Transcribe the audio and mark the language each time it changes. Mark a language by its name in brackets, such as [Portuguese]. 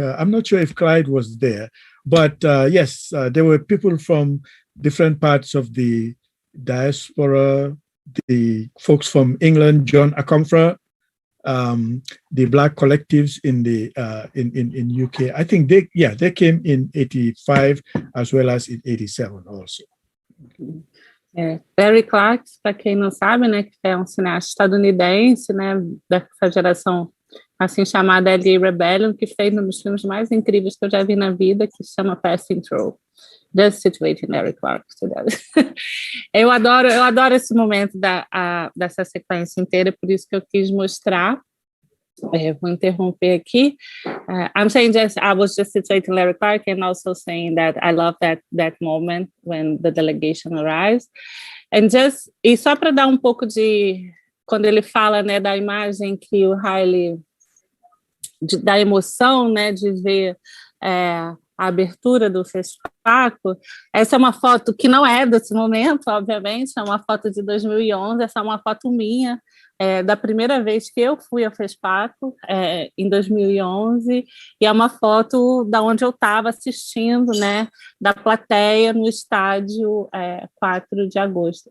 [English] I'm not sure if Clyde was there, but yes, there were people from different parts of the diaspora, the folks from England, John Akomfra, the Black collectives in the in UK. I think they came in '85 as well as in '87 also. [Portuguese] Barry Clark, para quem não sabe, né, que é um cineasta estadunidense, né, dessa geração assim chamada LA Rebellion, que fez um dos filmes mais incríveis que eu já vi na vida, que se chama Passing Through. [English] Just situating Larry Clark. [Portuguese] Eu adoro esse momento dessa sequência inteira, por isso que eu quis mostrar. Vou interromper aqui. [English] I'm saying I was just situating Larry Clark and also saying that I love that moment when the delegation arrives. [Portuguese] E só para dar um pouco de... Quando ele fala, né, da imagem que o Haile... da emoção, né, de ver a abertura do Fespaco. Essa é uma foto que não é desse momento, obviamente, é uma foto de 2011, essa é uma foto minha, da primeira vez que eu fui ao Fespaco, em 2011, e é uma foto da onde eu estava assistindo, né, da plateia no estádio 4 de agosto.